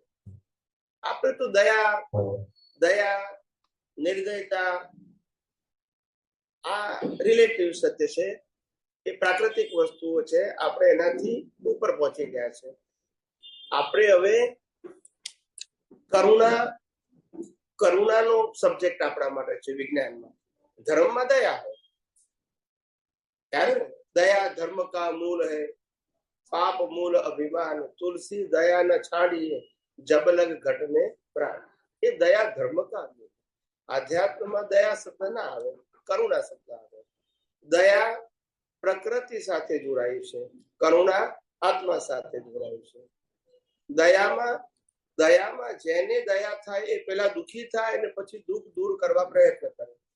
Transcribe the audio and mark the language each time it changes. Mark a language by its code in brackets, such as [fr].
[gu] આપણે તો દયા, નિર્દયતા આ રિલેટિવ સત્ય છે, એ પ્રાકૃતિક વસ્તુઓ છે. આપણે એનાથી ઉપર પહોંચી ગયા છે. આપણે હવે કરુણાનો સબ્જેક્ટ આપણા માટે છે વિજ્ઞાનમાં. ધર્મમાં દયા હોય ત્યારે [hi] દયા ધર્મ કા મૂલ है, पाप मूल अभिमान, तुलसी दया न छाड़िए, जब लग घट में प्राण. એ દયા ધર્મ કા મૂલ. [gu] આધ્યાત્મમાં દયા શબ્દ ના આવે, કરુણા શબ્દ આવે. દયા પ્રકૃતિ સાથે જોડાયું છે, કરુણા આત્મા સાથે જોડાયું છે. દયામાં જેને દયા થાય એ પેલા દુઃખી થાય અને પછી દુઃખ દૂર કરવા પ્રયત્ન કરે.